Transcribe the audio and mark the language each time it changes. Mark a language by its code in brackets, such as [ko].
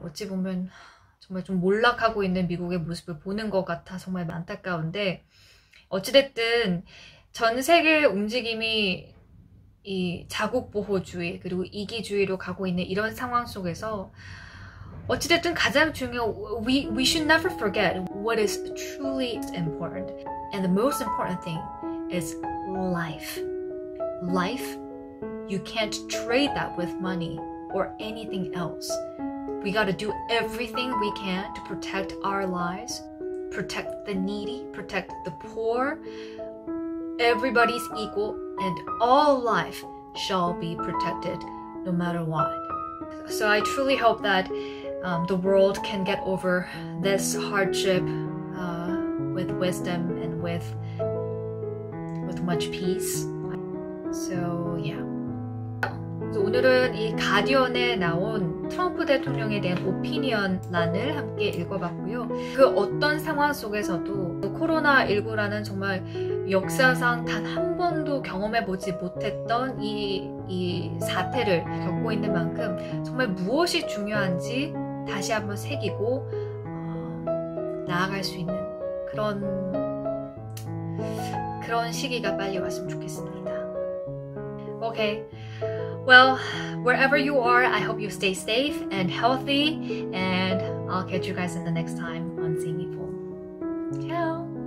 [ko] 어찌 보면 정말 좀 몰락하고 있는 미국의 모습을 보는 것 같아 정말 안타까운데 어찌됐든 전 세계의 움직임이 이 자국보호주의 그리고 이기주의로 가고 있는 이런 상황 속에서 어찌됐든 가장 중요한 [en] we should never forget what is truly important. And the most important thing is life. Life, you can't trade that with money or anything else. We got to do everything we can to protect our lives, protect the needy, protect the poor. Everybody's equal and all life shall be protected no matter what. So I truly hope that the world can get over this hardship with wisdom and with much peace. So yeah. [ko] 오늘은 이 가디언에 나온 트럼프 대통령에 대한 오피니언란을 함께 읽어봤고요. 그 어떤 상황 속에서도 코로나19라는 정말 역사상 단 한 번도 경험해보지 못했던 이 사태를 겪고 있는 만큼 정말 무엇이 중요한지 다시 한번 새기고 나아갈 수 있는 그런 시기가 빨리 왔으면 좋겠습니다. [en] Okay. Well, wherever you are, I hope you stay safe and healthy, and I'll catch you guys in the next time on Seeing Me Full. Ciao!